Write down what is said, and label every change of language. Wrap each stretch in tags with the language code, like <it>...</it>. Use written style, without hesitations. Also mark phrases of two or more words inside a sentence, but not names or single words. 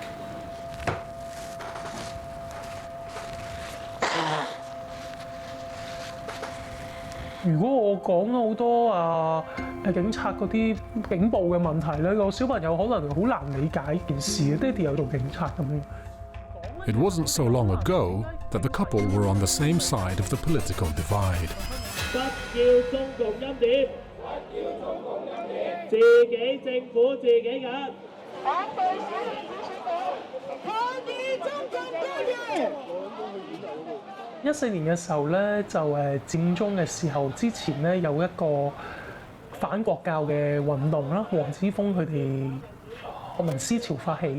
<yue>如果我講好多警察嗰啲警暴嘅問題咧，個小朋友可能好難理解件事。爹哋有做警察咁樣。</yue> <en>It wasn't so long ago that the couple were on the same side of the political divide.</en> <yue>不要中共欽點，自己政府自己揀。反對小圈子選舉，抗議中共干預。 14年嘅時候咧，就佔中嘅時候之前咧有一個反國教嘅運動啦，黃之鋒佢哋學民思潮發起嘅。</yue>